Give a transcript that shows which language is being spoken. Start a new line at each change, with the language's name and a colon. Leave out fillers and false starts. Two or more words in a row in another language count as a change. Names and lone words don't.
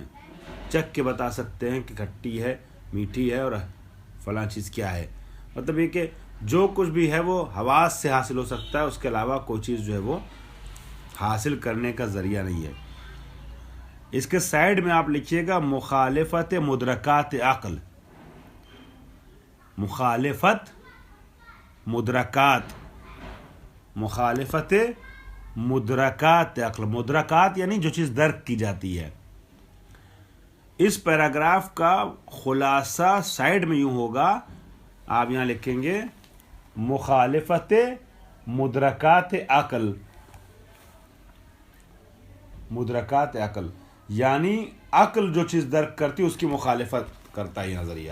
Urdu: چکھ کے بتا سکتے ہیں کہ کھٹی ہے، میٹھی ہے اور فلاں چیز کیا ہے. مطلب یہ کہ جو کچھ بھی ہے وہ حواس سے حاصل ہو سکتا ہے، اس کے علاوہ کوئی چیز جو ہے وہ حاصل کرنے کا ذریعہ نہیں ہے. اس کے سائیڈ میں آپ لکھیے گا مخالفت مدرکات عقل. مخالفت مدرکات، مخالفت مدرکات عقل. مدرکات یعنی جو چیز درک کی جاتی ہے. اس پیراگراف کا خلاصہ سائیڈ میں یوں ہوگا، آپ یہاں لکھیں گے مخالفت مدرکات عقل. مدرکات عقل یعنی عقل جو چیز درک کرتی اس کی مخالفت کرتا ہے یہ نظریہ.